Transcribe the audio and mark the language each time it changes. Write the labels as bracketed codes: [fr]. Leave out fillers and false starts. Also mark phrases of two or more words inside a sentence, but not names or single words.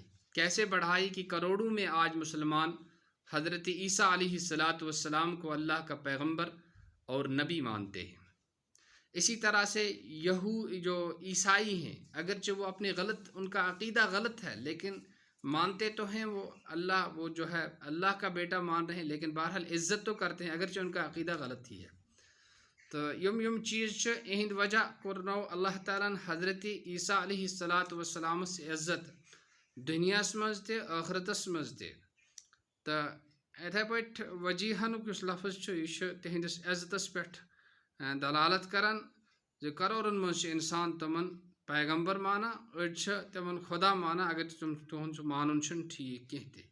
[ur] کیسے بڑھائی کہ کروڑوں میں آج مسلمان حضرت عیسیٰ علیہ السلام کو اللہ کا پیغمبر اور نبی مانتے ہیں۔ اسی طرح سے جو عیسائی ہیں، اگرچہ وہ اپنے ان کا عقیدہ غلط ہے، لیکن مانتے تو ہیں وہ اللہ کا بیٹا مان رہے ہیں، لیکن بہرحال عزت تو کرتے ہیں اگرچہ ان کا عقیدہ غلط ہی ہے۔ [ks] تو یم چیز اہند وجہ کرنو اللہ تعالیٰ حضرت عیسیٰ علیہ السلام سے عزت دنیاس مز تہ آخرتس مز تہ۔ تو اتھے پٲٹھۍ وجیحنُک یُس لفظ چھُ یہ تہندس عزتس پٮ۪ٹھ دلالت کران زِ کرورن مز انسان تمن پیغمبر مانا، أڑۍ چھِ تمن خدا مانا اگر تہند سُہ مانُن چھُنہٕ ٹھیٖک کینٛہہ تہِ۔